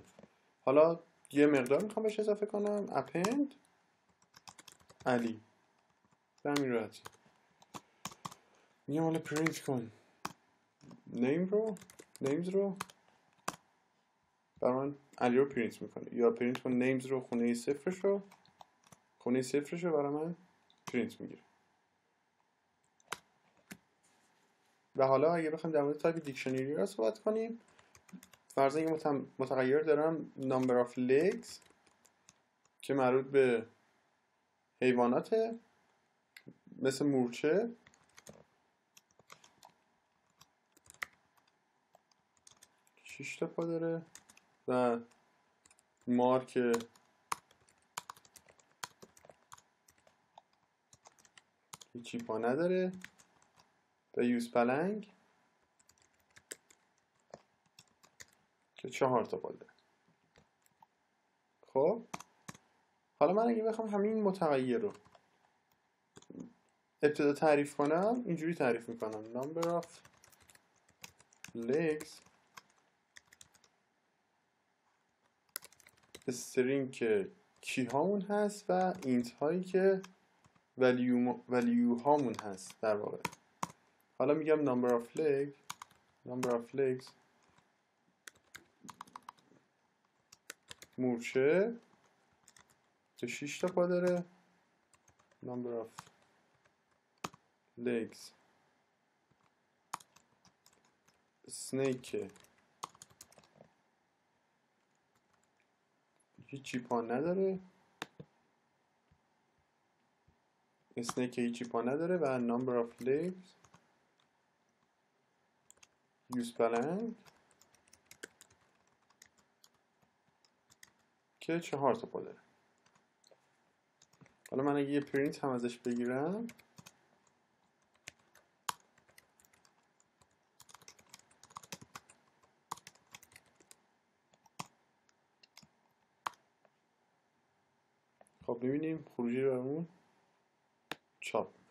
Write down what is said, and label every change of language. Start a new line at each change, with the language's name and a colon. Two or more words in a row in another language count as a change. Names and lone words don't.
Persian: حالا یه مقدار میخوام بهش اضافه کنم، append علی، به همین راحتی میگم حالا پرینت کن نیمز رو برای من علی رو پرینت میکنه، یا پرینت کن نیمز رو خونه صفرش رو برای من پرینت میگیره. و حالا اگه بخوایم در مورد تایپ دیکشنری رو صحبت کنیم، فرضاً یه متغیر دارم
English: number of legs
Persian: که مربوط به حیواناته، مثل مورچه، 6 تا پا داره، و مار که هیچی پا نداره، و یوزپلنگ که 4 تا پا داره. خب حالا من اگه بخوام همین متغیر رو ابتدا تعریف کنم، اینجوری تعریف میکنم
English: number of legs
Persian: استرینگ که کی هامون هست و اینت هایی که ولیو هامون هست در واقع. حالا میگم
English: number of legs
Persian: مورچه که 6 تا پا داره.
English: number of legs snake
Persian: هیچی پا نداره. snake هیچی پا نداره و
English: number of legs use blank
Persian: که 4 تا پا داره. حالا من اگه یه پرینت هم ازش بگیرم خب ببینیم خروجی رو برامون چاپ.